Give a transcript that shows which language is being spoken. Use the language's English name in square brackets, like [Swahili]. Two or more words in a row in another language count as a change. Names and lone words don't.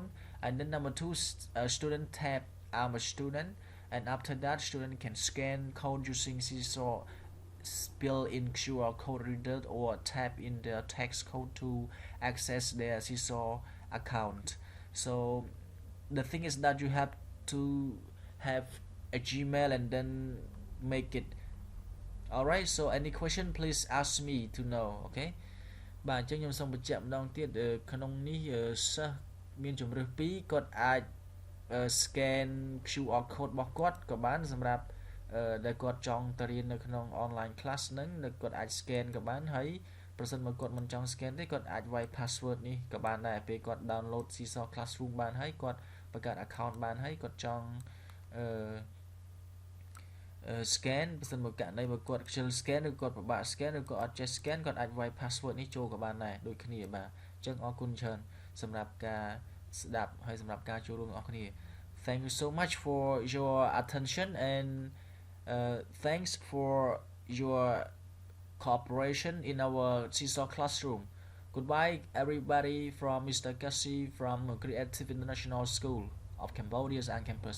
[English] And then number two, student tab I'm a student, and after that student can scan code using Seesaw built-in QR code reader or tap in the text code to access their Seesaw account. So the thing is that you have to have a Gmail and then make it. Alright, so any question please ask me to know, okay? [Khmer] បាទអញ្ចឹងខ្ញុំសូមបញ្ជាក់ម្ដងទៀតក្នុងនេះសិស្សមានជំរើសពីរគាត់អាច scan [English] QR code [Khmer] របស់គាត់ក៏បានសម្រាប់ដែលគាត់ចង់ទៅរៀននៅក្នុង [English] online class [Khmer] ហ្នឹងគាត់អាច scan ក៏បានហើយប្រសិនបើគាត់មិនចង់ scan ទេគាត់អាចវាយ password នេះក៏បានដែរពេលគាត់ download Seesaw Classroom បានហើយគាត់បង្កើត account បានហើយគាត់ចង់ scan ប្រសិនបើករណីបើគាត់ខ្ជិល scan ឬគាត់ពិបាក scan ឬក៏អត់ចេះ scan គាត់អាចវាយ password នេះចូលក៏បានដែរដូចគ្នាបាទអញ្ចឹងអរគុណច្រើនសម្រាប់ការស្ដាប់ហើយសម្រាប់ការចូលរួមរបស់គ្នា [English] Thank you so much for your attention and thanks for your cooperation in our Seesaw Classroom. Goodbye everybody from Mr. Kassi from Creative International School of Cambodia's on campus.